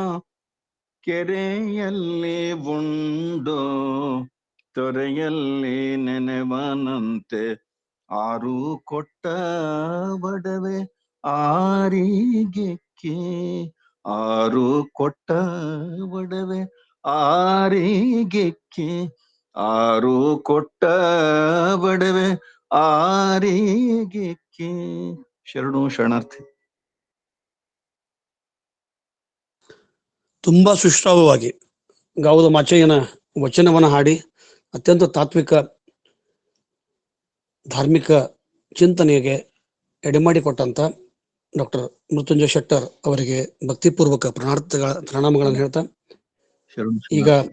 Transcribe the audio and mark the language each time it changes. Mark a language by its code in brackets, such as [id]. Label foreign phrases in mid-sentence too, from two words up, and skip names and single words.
[kn] ಕೆರೆಯಲ್ಲಿ ಉಂಡು ತೊರೆಯಲ್ಲಿ ನೆನೆವನಂತೆ ಆರು ಕೊಟ್ಟ ಬಡವೆ ಆರಿಗೆಕ್ಕೆ ಆರು ಕೊಟ್ಟ ಬಡವೆ ಆರಿಗೆಕ್ಕೆ ಆರು ಕೊಟ್ಟ ಬಡವೆ ಆರಿಗೆಕ್ಕೆ. ಶರಣು ಶರಣಾರ್ಥಿ. ತುಂಬಾ ಸುಶ್ರಾವವಾಗಿ ಗಾವುದ ಮಾಚಯ್ಯನ ವಚನವನ್ನ ಹಾಡಿ ಅತ್ಯಂತ ತಾತ್ವಿಕ ಧಾರ್ಮಿಕ ಚಿಂತನೆಗೆ ಎಡೆಮಾಡಿಕೊಟ್ಟಂತ ಡಾಕ್ಟರ್ ಮೃತ್ಯುಂಜಯ ಶೆಟ್ಟರ್ ಅವರಿಗೆ ಭಕ್ತಿಪೂರ್ವಕ ಪ್ರಣಾಮಗಳನ್ನು ಹೇಳ್ತಾ ಈಗ